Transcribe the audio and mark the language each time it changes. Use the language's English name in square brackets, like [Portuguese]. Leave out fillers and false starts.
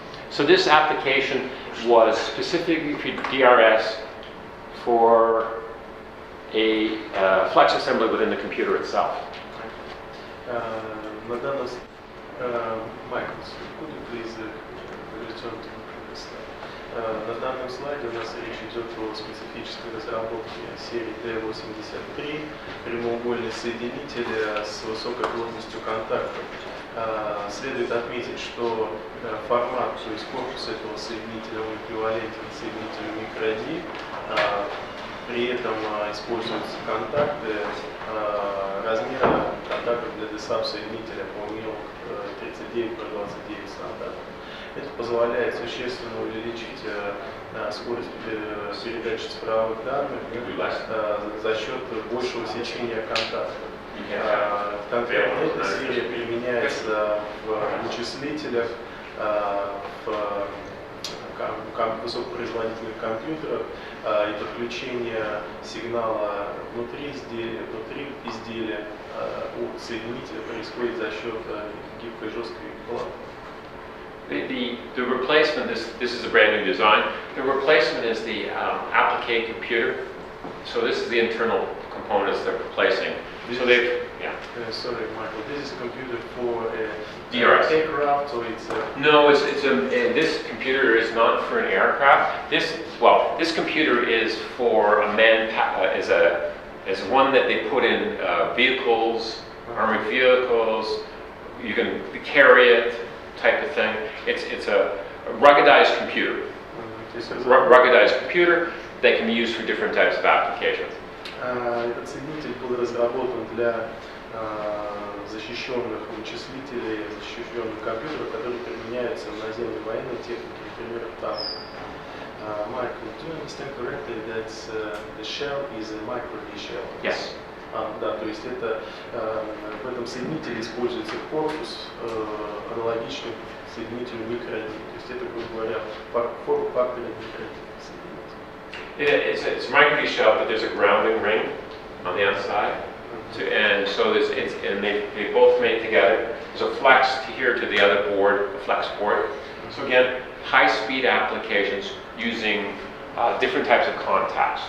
[English] So this application was specifically for DRS for a flex assembly within the computer itself. [Russian] На данном [English] Michael, could you please return to the previous slide? [Russian] На данном слайде у нас речь идет о специфической разработке серии D83, прямоугольные соединители с высокой плотностью контактов. Следует отметить, что формат, то есть корпус этого соединителя, он эквивалентен соединителю микро-D. При этом используются контакты размера контактов для DSAP соединителя по миру 39 по 29 стандартов. Это позволяет существенно увеличить скорость передачи цифровых данных за счет большего сечения контактов. Конкретно эта серия применяется в вычислителях, в высокопроизводительных компьютерах, и подключение сигнала внутри изделия от соединителя происходит за счет гибкой жесткой платы. [English] The replacement, this is a brand new design. The replacement is the applique computer. So this is the internal components they're replacing. So they've, yeah. Sorry, Michael. This is a computer for DRS. Aircraft, so it's a... No, this computer is not for an aircraft. This computer is for a is one that they put in vehicles, armored vehicles. You can carry it, type of thing. It's a ruggedized computer. Ruggedized computer that can be used for different types of applications. [Russian] Этот соединитель был разработан для защищенных вычислителей, защищенных компьютеров, которые применяются в наземной военной технике, например, в танках. [English] Michael, do you understand correctly that the shell is a micro-D shell? Yes. [Russian] Да, то есть это в этом соединителе используется корпус, аналогичный соединителю микро-D. То есть это, грубо говоря, форм-фактор микро-D. [English] It's a micro-D shell, but there's a grounding ring on the outside, and so they both made together. There's a flex here to the other board, the flex port. So again, high-speed applications using different types of contacts.